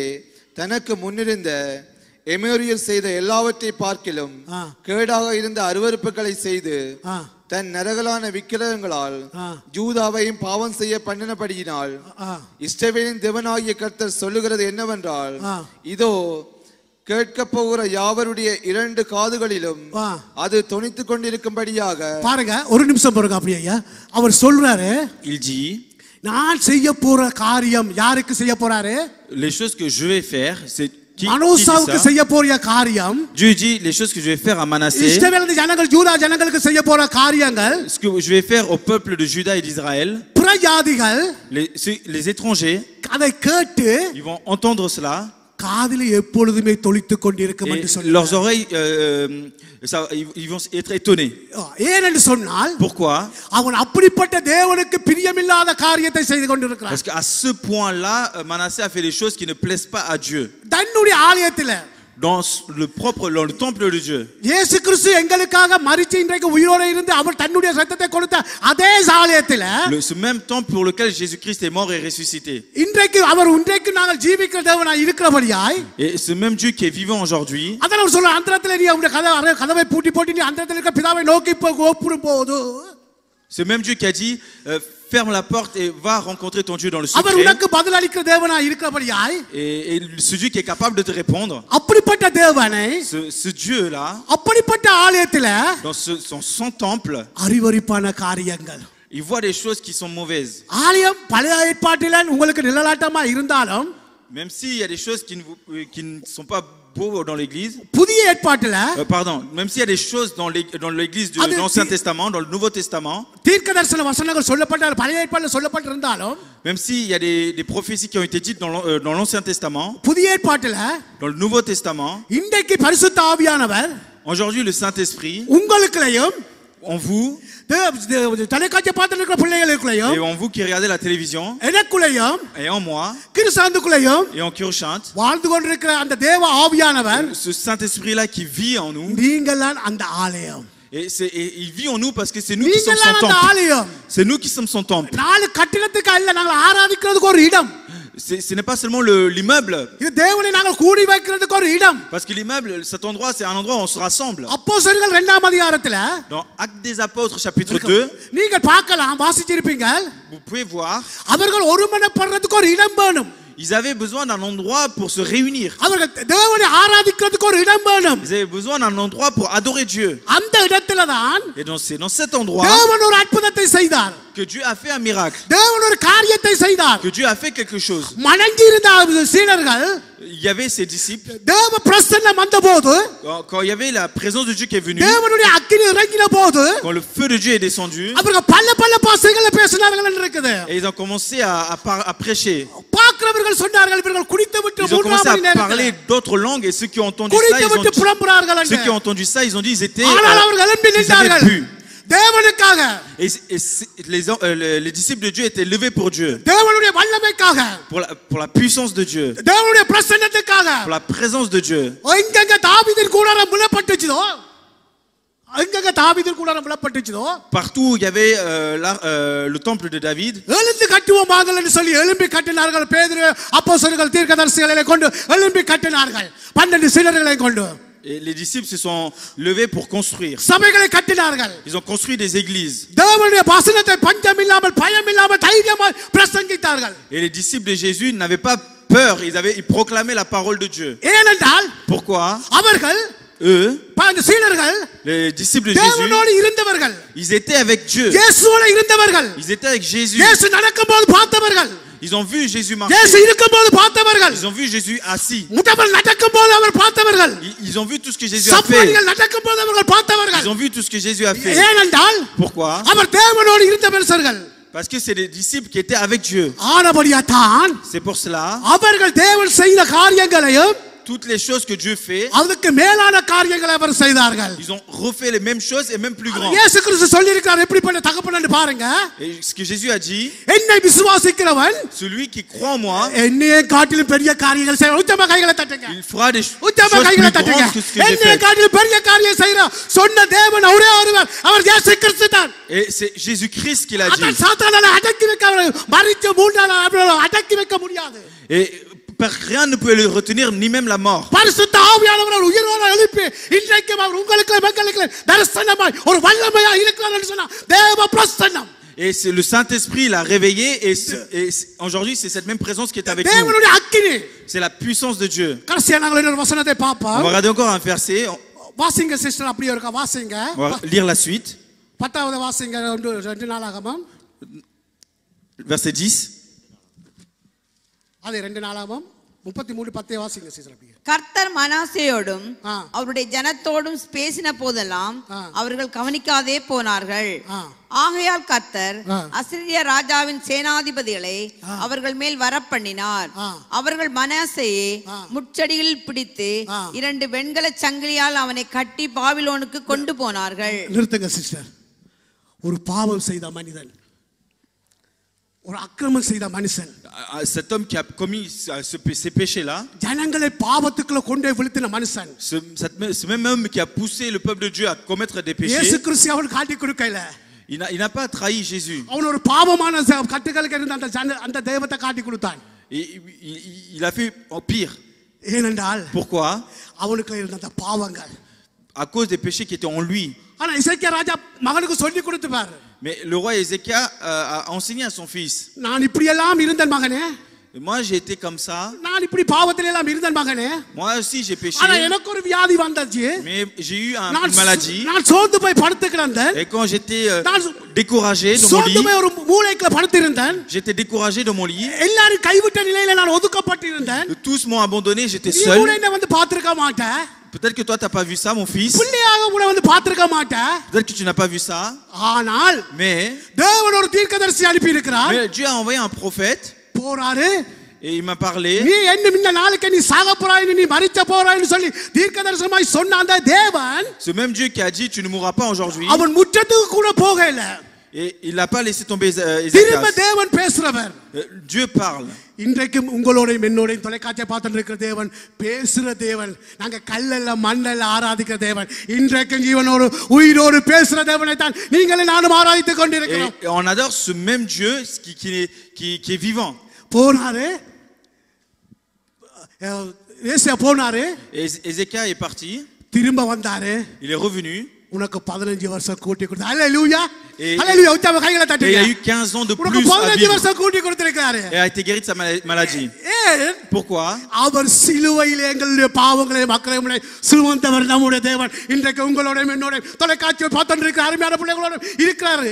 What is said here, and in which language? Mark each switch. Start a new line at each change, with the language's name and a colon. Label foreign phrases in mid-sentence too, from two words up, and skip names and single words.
Tamil: தனக்கு முன்னிருந்த எமோரியர் செய்த எல்லாவற்றை பார்க்கிலும் கேடாக இருந்த அருவருப்புகளை செய்து தன் நரகலான விக்கிரகங்களால் ஜூதாவையும் பாவம் செய்ய பண்ணினபடியினால் இஸ்ரவேலின் தேவனாகிய கர்த்தர் சொல்லுகிறது என்னவென்றால், இதோ கேட்க போகிற யாவருடைய 2 காதுகளிலும் அது தொனித்துக் கொண்டிருக்கும்படியாக. பாருங்க, ஒரு நிமிஷம் பாருங்க அப்படியே ஐயா. அவர் சொல்றாரு,
French: il dit,
Tamil: நான் செய்ய போற காரியம் யாருக்கு செய்ய போறாரு?
French: les choses que je vais faire, c'est
Tamil: மனோசாவுக்கு செய்ய போற காரியம்.
French: Dieu dit les choses que je vais faire à Manasseh.
Tamil: இஸ்ரவேல் ஜனங்கள் யூதா ஜனங்களுக்கு செய்ய போற காரியங்கள்,
French: ce que je vais faire au peuple de Juda et d'Israël.
Tamil: பிரஜாதிகள்,
French: les étrangers,
Tamil: அதை கேட்டு
French: ils vont entendre cela.
Tamil: காதிலே எப்பொழுதுமே தொளித்துக் கொண்டிருக்கும் என்று சொல்றார்.
French: Leurs oreilles ils vont être étonnés.
Tamil: ஏனென்று சொன்னால்,
French: pourquoi?
Tamil: அவன் அப்படிப்பட்ட தேவனுக்கு பிரியமில்லாத காரியத்தை செய்து கொண்டிருக்கிறான்.
French: Parce qu'à ce point-là Manasseh a fait les choses qui ne plaisent pas à Dieu.
Tamil: தன்னுடைய ஆலயத்திலே,
French: dans le temple de Dieu.
Tamil: இயேசு கிறிஸ்து எங்களுக்காக மரித்து இன்றைக்கு உயிரோடு இருந்து அவர் தன்னுடைய இரத்தத்தை கொடுத்த அதே ஆலயத்திலே,
French: ce même temple pour lequel Jésus-Christ est mort et ressuscité.
Tamil: இன்றைக்கு நாங்கள் ஜீவிக்கிற தேவனாய் இருக்கிறபடியாய்,
French: et ce même Dieu qui est vivant aujourd'hui,
Tamil: அதான் அவர் சொல்ற, அந்தரத்திலே நீ அவருடைய கதவை பூட்டி போட்டு நீ அந்தரத்திலே இருக்க பிதாவை நோக்கி போகும்போது,
French: ce même Dieu qui a dit ferme la porte et va rencontrer ton Dieu dans le secret.
Tamil: அவர் உனக்கு பதில் அளிக்கிற தேவனாய் இருக்கிறபடியாய்,
French: et ce Dieu qui est capable de te répondre,
Tamil: அப்படிப்பட்ட தேவனை,
French: ce Dieu là,
Tamil: அப்படிப்பட்ட ஆலயத்திலே,
French: dans son temple,
Tamil: அறிவறிப்பான காரியங்கள்,
French: il voit des choses qui sont mauvaises.
Tamil: ஆலயம் பழைய ஏற்பாட்டிலே உங்களுக்கு நிழலாட்டமா இருந்தாலும்,
French: même s'il y a des choses qui ne sont pas beaux dans l'église,
Tamil: புதிய ஏற்பாட்டிலே,
French: pardon, même s'il y a des choses dans l'église de l'Ancien Testament, dans le Nouveau Testament,
Tamil: தீர்க்கதரிசன வசனங்கள் சொல்லப்பட்ட பழைய ஏற்பாட்டில் சொல்லப்பட்டிருந்தாலும்,
French: Même s'il y a des prophéties qui ont été dites dans l'Ancien Testament,
Tamil: புதிய ஏற்பாட்டில்
French: dans le Nouveau Testament,
Tamil: இன்றைக்கு பரிசுத்த ஆவியானவர்
French: aujourd'hui le Saint-Esprit,
Tamil: உங்களுக்குள்ளேயும்
French: en vous,
Tamil: தொலைக்காட்சி பார்த்துட்டு இருக்கிற பிள்ளைகளுக்குள்ளேயும்
French: et en vous qui regardez la télévision,
Tamil: எனக்குள்ளேயும்
French: et en moi,
Tamil: கிறிஸ்தாந்துக்குள்ளேயும்
French: et en Kirchant,
Tamil: வாழ்ந்து கொண்டிருக்கிற அந்த தேவ ஆவியானவர்
French: ce Saint-Esprit-là qui vit en nous,
Tamil: நீங்கள் தான் அந்த ஆலயம்.
French: et il vit en nous parce que c'est nous qui sommes son
Tamil: நீங்கள் அந்த
French: temple.
Tamil: ஆலயம்.
French: C'est nous qui sommes son temple.
Tamil: நாலு கட்டிடத்துக்கு அல்ல, நாங்கள் ஆராதிக்கிறதுக்கு ஒரு இடம்.
French: Ce n'est pas seulement l'immeuble,
Tamil: இது தேவனை நாங்கள் கூடி வைக்கிறதுக்கு ஒரு இடம்.
French: parce que l'immeuble, cet endroit, c'est un endroit où on se rassemble.
Tamil: அப்போஸ்தலர்கள் 2ஆம் அதிகாரத்துல
French: Dans Actes des Apôtres, chapitre 2,
Tamil: நீங்கள் பார்க்கலாம், வாசிச்சிருப்பீங்க,
French: vous pouvez voir,
Tamil: அவர்கள் ஒருமனப்படுறதுக்கு ஒரு இடம் வேணும்.
French: ils avaient besoin d'un endroit pour se réunir.
Tamil: அவர்கள் தேவனை ஆராதிக்கிறதுக்கு ஒரு இடம் வேணும்.
French: Ils avaient besoin d'un endroit pour adorer Dieu.
Tamil: அந்த இடத்துல தான்
French: Et c'est dans cet endroit
Tamil: தேவன் ஒரு அற்புதத்தை செய்தார்.
French: que Dieu a fait un miracle,
Tamil: தேவன் ஒரு காரியத்தை செய்தார்.
French: que Dieu a fait quelque chose.
Tamil: மணங்கி இருந்த சீடர்கள்
French: Il y avait ses disciples,
Tamil: தேவ பிரசன்னம் வந்தபோது,
French: quand il y avait la présence de Dieu qui est venue,
Tamil: தேவனுடைய அக்கினி இறங்கின போது
French: quand le feu de Dieu est descendu,
Tamil: அவர்கள் பல பாஷைகளை பேசினார்கள் என்று இருக்குது.
French: et ils ont commencé à prêcher.
Tamil: பார்க்கிறவர்கள் சொன்னார்கள், இவர்கள் குடித்து விட்டு
French: Ils ont commencé
Tamil: 3 மணி
French: à
Tamil: நேரத்தில்
French: parler d'autres langues, et ceux qui ont entendu ça,
Tamil: குடித்து விட்டு புறம்புறார்கள்
French: ceux qui ont
Tamil: என்று.
French: entendu ça, ils ont dit ils étaient
Tamil: ஆனால் அவர்கள் எழும்பி
French: ils
Tamil: நின்றார்கள்
French: avaient bu.
Tamil: தேவனுக்காக,
French: Les disciples de Dieu étaient levés pour Dieu,
Tamil: தேவனுடைய வல்லமைக்காக,
French: pour la puissance de Dieu,
Tamil: தேவனுடைய பிரசன்னத்துக்காக.
French: pour la présence de Dieu.
Tamil: எங்கெங்க தாவீதின் கூடாரம் விழப்பட்டுச்சதோ, எங்கெங்க தாவீதின் கூடாரம் விழப்பட்டுச்சதோ,
French: Partout où il y avait le temple de David,
Tamil: எழுந்து கட்டுவோமாக என்று சொல்லி எழும்பி கட்டினார்கள். பேதுரு, அப்போஸ்தலர்கள், தீர்க்கதரிசிகளை கொண்டு எழும்பி கட்டினார்கள். 12 சீடர்களை கொண்டு
French: et les disciples se sont levés pour construire.
Tamil: சபைகளை கட்டினார்கள்.
French: Ils ont construit des églises.
Tamil: தேவனுடைய வசனத்தை பஞ்சம் இல்லாமல் பயம் இல்லாமல் தைரியமாய் பிரசங்கித்தார்கள்.
French: Et les disciples de Jésus n'avaient pas peur, ils proclamaient la parole de Dieu.
Tamil: ஏனென்றால்
French: Pourquoi?
Tamil: அவர்கள்,
French: Eux,
Tamil: அந்த சீடர்கள்
French: les disciples de Jésus,
Tamil: தேவனோடு இருந்தவர்கள்,
French: ils étaient avec Dieu.
Tamil: இயேசுவோடு இருந்தவர்கள்,
French: Ils étaient avec Jésus.
Tamil: இயேசு நடக்கும்போது பார்த்தவர்கள்,
French: Ils ont vu Jésus
Tamil: இயேசு
French: marcher.
Tamil: இருக்கும்போது பார்த்தவர்கள்,
French: Ils ont vu Jésus assis.
Tamil: முடவன் நடக்கும்போது அவர் பார்த்தவர்கள்,
French: Ils ont vu tout ce que Jésus a fait.
Tamil: சப்பானிகள் நடக்கும்போது அவர்கள் பார்த்தவர்கள்.
French: Ils ont vu tout ce que Jésus a fait.
Tamil: ஏனென்றால்
French: Pourquoi?
Tamil: அவர் தேவனோடு இருந்த மனுஷர்கள்.
French: Parce que c'est des disciples qui étaient avec Dieu.
Tamil: ஆனபடியாதான்
French: C'est pour cela,
Tamil: அவர்கள் தேவன் செய்த காரியங்களையும்
French: toutes les choses que Dieu fait,
Tamil: அதுக்கு மேலான காரியங்களை அவர் செய்தார்கள்.
French: ils ont refait les mêmes choses et même plus grands.
Tamil: இயேசு கிறிஸ்து சொல்லி இருக்கிறார், எப்படிப்பட்ட தகப்பன்னு பாருங்க.
French: Et ce que Jésus a dit,
Tamil: என்னை விசுவாசிக்கிறவன்
French: celui qui croit en moi,
Tamil: என்னையே காட்டிலும் பெரிய காரியங்கள் செய்வான். உச்சமா கைகளை தட்டுங்க,
French: il fera des choses
Tamil: உச்சமா
French: plus
Tamil: கைகளை தட்டுங்க.
French: grandes que ce que j'ai
Tamil: என்னையே
French: fait.
Tamil: காட்டிலும் பெரிய காரியம் செய்யற சொன்ன தேவன் ஒரே ஒருவர், அவர் இயேசு கிறிஸ்து தான்.
French: Et c'est Jésus-Christ qui l'a
Tamil: அதான்
French: dit.
Tamil: சாத்தானால அடக்கி வைக்க, மரிச்ச 3 நாள் அவரால அடக்கி வைக்க முடியாது.
French: Et rien ne peut le retenir, ni même la mort.
Tamil: பரிசுத்த ஆவியானவர் உயிரோடு எழுப்பி இன்றைக்கும் அவர் உங்களுக்கு மக்களுக்கு தரிசனமாய் ஒரு வல்லமையாய் இருக்கிறார் என்று சொன்னா தேவ பிரசன்னம்.
French: Et c'est le Saint-Esprit l'a réveillé, et aujourd'hui c'est cette même présence qui est avec nous.
Tamil: தேவனுடைய அக்கினி.
French: C'est la puissance de Dieu.
Tamil: கடைசியா நாங்கள் இன்னொரு வசனத்தை
French: On
Tamil: பார்ப்போம்.
French: va regarder encore un verset.
Tamil: வாசிங்க சிஸ்டர், அப்படியே இருக்கா, வாசிங்க.
French: On va lire la suite.
Tamil: 10வது வாசிங்க, 2 நாளாகமம்.
French: Verset 10.
Tamil: அது 2 நாளாகமம் 33:10 வாசிங்க சிஸ்டர் அப்படியே. கர்த்தர் மனாசேயோடும் ஆ. அவருடைய ஜனத்தோடும் பேசின போதெல்லாம் அவர்கள் கவனிக்காதே போனார்கள். ஆகையால் கர்த்தர் அசீரிய ராஜாவின் சேனாதிபதிகளை அவர்கள் மேல் வரப்பண்ணினார். அவர்கள் மனாசேயை முட்செடியில் பிடித்து 2 வெண்கல சங்கிலியால் அவனை கட்டி பாபிலோனுக்கு கொண்டு போனார்கள். நிறுத்துங்க சிஸ்டர். ஒரு பாவம் செய்த மனிதன், ஒரு அக்கிரமம் செய்த மனுஷன்,
French: Cet homme qui a commis ces péchés-là,
Tamil: ஜனங்களை பாவத்துக்குள்ள கொண்டே விழுத்தின மனுஷன்,
French: ce même homme qui a poussé le peuple de Dieu à commettre des
Tamil: இயேசு
French: péchés,
Tamil: கிறிஸ்து அவன் காட்டி கொடுக்கல.
French: il n'a pas trahi Jésus.
Tamil: அவன் ஒரு பாவமான கட்டுகளுக்கு இருந்த அந்த தெய்வத்தை காட்டி கொடுத்தான்.
French: Il a fait en pire.
Tamil: ஏனென்றால்
French: Pourquoi?
Tamil: அவனுக்கு இருந்த அந்த பாவங்கள்,
French: À cause des péchés qui étaient en lui.
Tamil: ஆனா இசைக்கியா ராஜா மகனுக்கு சொல்லி கொடுத்து பாரு.
French: Mais le roi Ézéchias a enseigné à son fils.
Tamil: நான் இப்படி எல்லாம் இருந்தேன் மகனே,
French: Moi j'ai été comme ça.
Tamil: நான் இப்படி பாவத்தில எல்லாம் இருந்தேன் மகனே,
French: Moi aussi j'ai péché.
Tamil: ஆனா எனக்கு ஒரு வியாதி வந்தது.
French: Mais j'ai eu une maladie.
Tamil: நான் சோர்ந்து போய் படுத்து கிடந்தேன்.
French: Et quand j'étais découragé dans mon
Tamil: சோர்ந்து
French: lit,
Tamil: போய் ஒரு மூலைக்குள்ள படுத்து இருந்தேன்.
French: j'étais découragé dans mon lit.
Tamil: எல்லாரும் கைவிட்ட நிலையில நான் ஒதுக்கப்பட்டு இருந்தேன்.
French: Tous m'ont abandonné, j'étais
Tamil: நீ
French: seul.
Tamil: கூட என்ன வந்து பாத்துக்க மாட்டே.
French: Peut-être que toi, tu n'as pas vu ça, mon fils.
Tamil: பிள்ளையாக கூட வந்து பார்த்திருக்க மாட்டேன்.
French: Peut-être que tu n'as pas vu ça.
Tamil: ஆனால்
French: Mais
Tamil: தேவன் ஒரு தீர்க்கதரிசி அனுப்பி இருக்கிறார்.
French: Dieu a envoyé un prophète.
Tamil: போறாரு.
French: Et il m'a parlé.
Tamil: நீ என்ன இந்த நாளைக்கு நீ சாக போறாய் நீ மரிக்க போறாய்னு சொல்லி தீர்க்கதரிசனமாய் சொன்ன அந்த தேவன்
French: Ce même Dieu qui a dit tu ne mourras pas aujourd'hui.
Tamil: அவன் முற்றத்துக்கு கூட போகல.
French: Et il n'a pas laissé tomber
Tamil: திரும்ப
French: Ézéchias.
Tamil: தேவன் பேசுறவர்.
French: Dieu parle.
Tamil: இன்றைக்கும் உங்களோடையும் என்னோடையும் தொலைக்காட்சியை பார்த்துட்டு இருக்கிற தேவன் பேசுற தேவன். நாங்க கல்லல்ல மண்ணல்ல ஆராதிக்கிற தேவன். இன்றைக்கும் ஜீவனோடு உயிரோடு பேசுற தேவனை தான் நீங்களும் நானும் ஆராதித்துக் கொண்டிருக்கிறோம்.
French: Et on adore ce même Dieu qui est vivant.
Tamil: போனாரு. ஏசியா போனாரு.
French: Ézéchias est parti.
Tamil: திரும்ப வந்தாரு.
French: Il est revenu.
Tamil: உனக்கு 15 வருஷம் கூட்டி கொடுத்து ஹalleluya
French: Et
Tamil: ஹalleluya உச்ச கைகளை
French: il
Tamil: தட்டுங்க.
French: a eu 15 ans de plus
Tamil: உனக்கு
French: à
Tamil: 15
French: vivre.
Tamil: வருஷம் கூட்டி கொடுத்திருக்காரு.
French: Et a été guéri de sa maladie.
Tamil: ஏன்?
French: Pourquoi?
Tamil: அவர் சிலுவையில் எங்களுடைய பாவங்களை மக்களை சுமந்தவர் நம்முடைய தேவன். இன்றைக்கு உங்களோட என்னோட தொலைக்காட்சியை பார்த்துட்டு இருக்கிற அருமையான பிள்ளைகளோட இருக்கிறாரு.